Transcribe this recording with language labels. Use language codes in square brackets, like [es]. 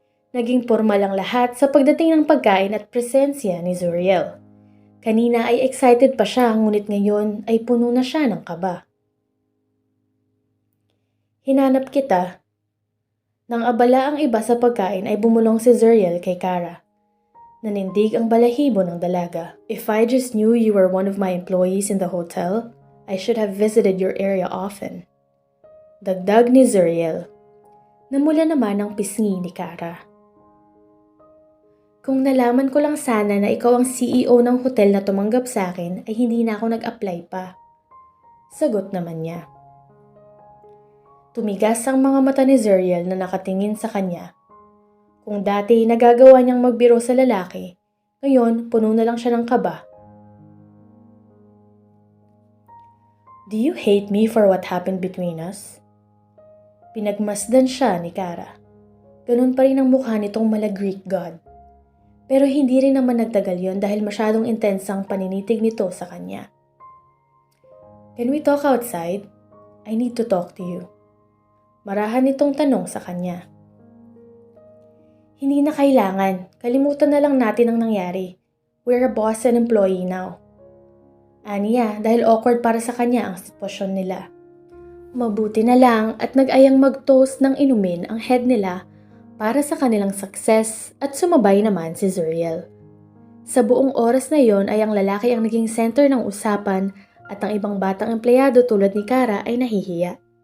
[tl] Naging formal ang lahat sa pagdating ng pagkain at presensya ni Zuriel. Kanina ay excited pa siya ngunit ngayon ay puno na siya ng kaba. Hinanap kita. Nang abala ang iba sa pagkain ay bumulong si Zuriel kay Kara. Nanindig ang balahibo ng dalaga. [en] If I just knew you were one of my employees in the hotel, I should have visited your area often. [tl] Dagdag ni Zuriel. Namula naman ang pisngi ni Kara. Kung nalaman ko lang sana na ikaw ang CEO ng hotel na tumanggap sa akin ay hindi na ako nag-apply pa. Sagot naman niya. Tumigas ang mga mata ni Zuriel na nakatingin sa kanya. Kung dati nagagawa niyang magbiro sa lalaki, ngayon puno na lang siya ng kaba. [en] Do you hate me for what happened between us? [tl] Pinagmasdan siya ni Kara. Ganun pa rin ang mukha nitong mala-Greek god. Pero hindi rin naman nagtagal yon dahil masyadong intense ang paninitig nito sa kanya. [en] Can we talk outside? I need to talk to you. [tl] Marahan nitong tanong sa kanya. Hindi na kailangan. Kalimutan na lang natin ang nangyari. [en] We're a boss and employee now. [tl] Aniya dahil awkward para sa kanya ang sitwasyon nila. Mabuti na lang at nag-ayang mag-toast ng inumin ang head nila para sa kanilang success at sumabay naman si Zuriel. Sa buong oras na yon ay ang lalaki ang naging center ng usapan at ang ibang batang empleyado tulad ni Kara ay nahihiya.